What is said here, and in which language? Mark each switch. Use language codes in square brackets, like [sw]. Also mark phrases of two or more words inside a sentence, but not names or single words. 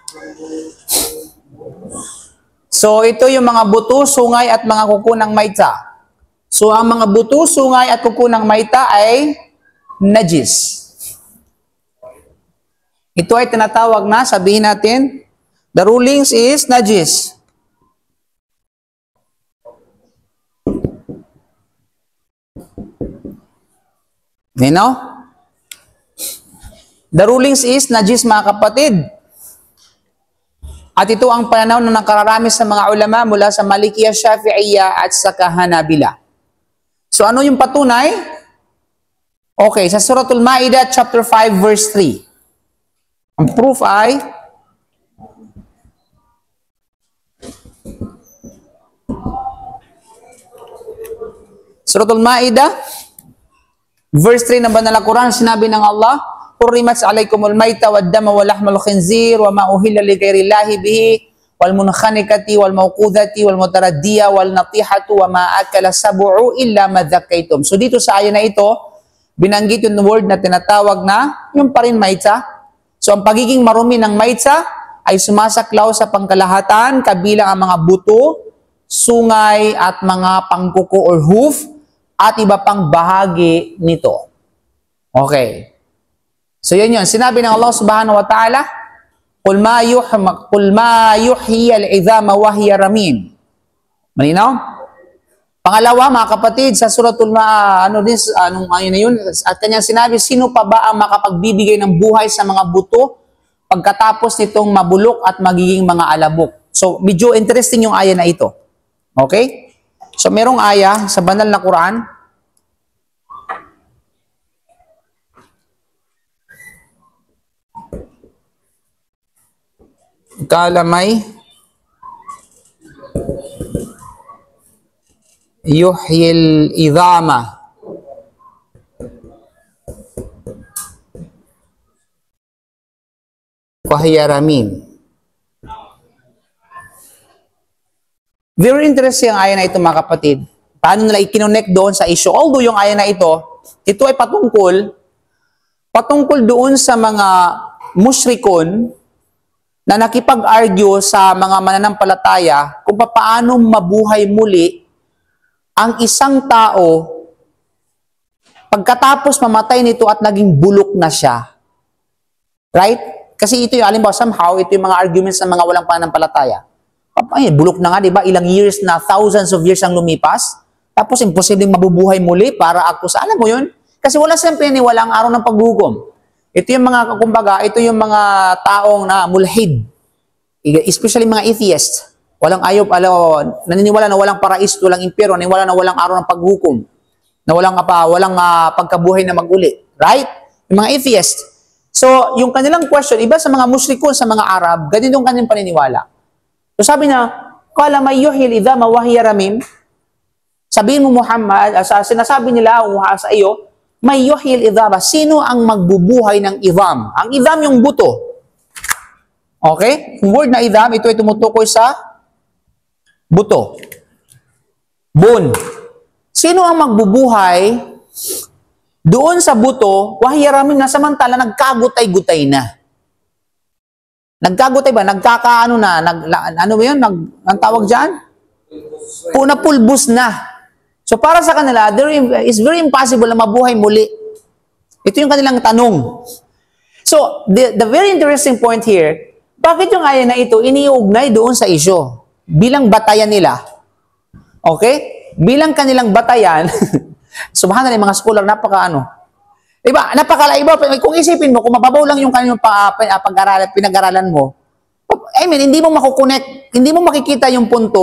[tl] So, ito yung mga buto, sungay at mga kuko ng Maita. So, ang mga buto, sungay at kuko ng Maita ay najis. Ito ay tinatawag na, sabihin natin, [en] the rulings is najis. You know? The rulings is najis, [tl] mga kapatid. At ito ang pananaw na nakararami sa mga ulama mula sa Malikiyya, Shafi'iyya at sa Hanabila. So ano yung patunay? Okay, sa Suratul Ma'idah [en] chapter 5 verse 3. [tl] Ang proof ay Suratul Ma'idah verse 3 ng Banal na Quran, sinabi ng Allah, [ar] "حرمت عليكم الميتة والدم ولحم الخنزير وما أهل لغير الله به والمنخنقة والموقوذة والمتردية والنطيحة وما أكل السبع إلا ما ذكيتم." [tl] So dito sa aya na ito, binanggit yung word na tinatawag na yung pa rin maitsa. So ang pagiging marumi ng maitsa ay sumasaklaw sa pangkalahatan, kabilang ang mga buto, sungay at mga pangkuko or hoof at iba pang bahagi nito. Okay. So yan yun. Sinabi ng Allah [ar] سبحانه وتعالى, "قل ما يحيي العظام وهي رميم." [tl] Malinaw? Pangalawa, mga kapatid, sa suratul ayun na yun, at kanyang sinabi, sino pa ba ang makapagbibigay ng buhay sa mga buto pagkatapos nitong mabulok at magiging mga alabok? So, medyo interesting yung aya na ito. Okay? So, merong aya sa banal na Quran. [ar] قال من يحيي العظام وهي رميم. [tl] Very interesting ang aya na ito, mga kapatid. Paano nila i-connect doon sa issue? Although yung aya na ito ay patungkol doon sa mga mushrikon na nakipag-argue sa mga mananampalataya kung paano mabuhay muli ang isang tao pagkatapos mamatay nito at naging bulok na siya. Right? Kasi ito yung, alimbawa, somehow, ito yung mga arguments ng mga walang pananampalataya. Ay, bulok na nga, di ba? Ilang years na, [en] thousands of years [tl] ang lumipas. Tapos, imposibleng mabubuhay muli para ako sa, alam mo yun? Kasi wala siyempre ni walang araw ng paghukom. Ito yung mga, kumbaga, ito yung mga taong na mulhid. Especially mga atheists. Walang naniniwala na walang paraiso, walang impyerno, naniniwala na walang araw ng paghukom. Na walang pagkabuhay na mag-uli. Right? Yung mga atheists. So, yung kanilang question, iba sa mga mushrikun, sa mga Arab, ganun yung kanilang paniniwala. So, sabi na, [ar] "قال من يحيي العظام وهي رميم." [tl] Sabihin mo, Muhammad, sinasabi nila sa iyo, [ar] من يحيي العظام. [tl] Sino ang magbubuhay ng idham? Ang idham yung buto. Okay? Yung word na idham, ito ay tumutukoy sa buto. Bone. Sino ang magbubuhay doon sa buto, wahiyaramim na samantala nagkagutay-gutay na. Nagkagutay ba? Nagkakaano na? Ano ba yun? Ang tawag dyan? Napulbos na. So para sa kanila, [en] it's very impossible [tl] na mabuhay muli. Ito yung kanilang tanong. [en] So, the very interesting point here, [tl] bakit yung aya na ito iniugnay doon sa isyo? Bilang batayan nila. Okay? Bilang kanilang batayan, subhanallah, mga scholar, Diba? Napakaiba. Kung isipin mo, kung mababaw lang yung kanilang pinag-aralan mo, [en] I mean, [tl] hindi mo makukonek, hindi mo makikita yung punto.